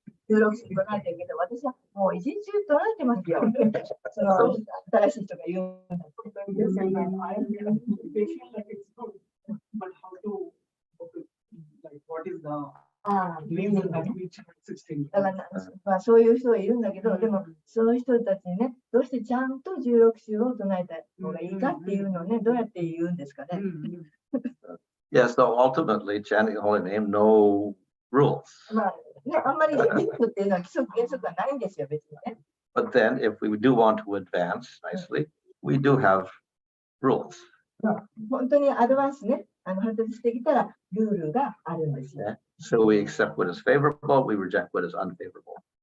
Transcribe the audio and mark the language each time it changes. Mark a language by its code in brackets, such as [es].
[ja] 16週唱えてるけど、私はもう一日中唱えてますよ。その新しい人が言う。 [en] They say that they feel like it's good, but how to, like, what is the reason that we chant 16? [ja] だからまあ、そういう人がいるんだけど、でもそういう人たちにね、どうしてちゃんと16週を唱えた方がいいかっていうのをね、どうやって言うんですかね。 [en] Yes, so ultimately, chanting the holy name, no rules. [ja] まあね、あんまりリップっていうのは規則原則はないんですよ、別にね。 [en] But then, if we do want to advance nicely, we do have rules. [ja] 本当にアドバンスね、発達してきたらルールがあるんですよ。 [en] So we accept what is favorable, we reject what is unfavorable.